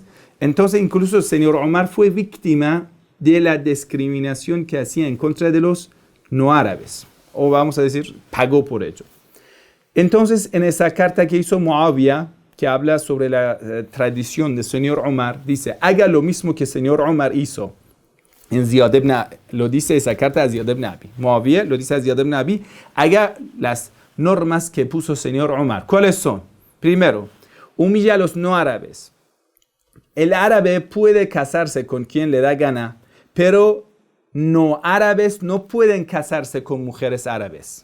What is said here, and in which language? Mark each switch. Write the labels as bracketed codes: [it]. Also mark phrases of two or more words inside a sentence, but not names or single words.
[es] Entonces incluso el señor Omar fue víctima de la discriminación que hacía en contra de los no árabes. O vamos a decir, pagó por ello. Entonces en esa carta que hizo Muawiyah, que habla sobre la tradición del señor Omar, dice, haga lo mismo que el señor Omar hizo. En Ziyad ibn Abi, lo dice esa carta a Ziyad ibn Abi. Muawiyah lo dice a Ziyad ibn Abi, haga las normas que puso el señor Omar. ¿Cuáles son? Primero, humilla a los no árabes. El árabe puede casarse con quien le da gana, pero no árabes no pueden casarse con mujeres árabes.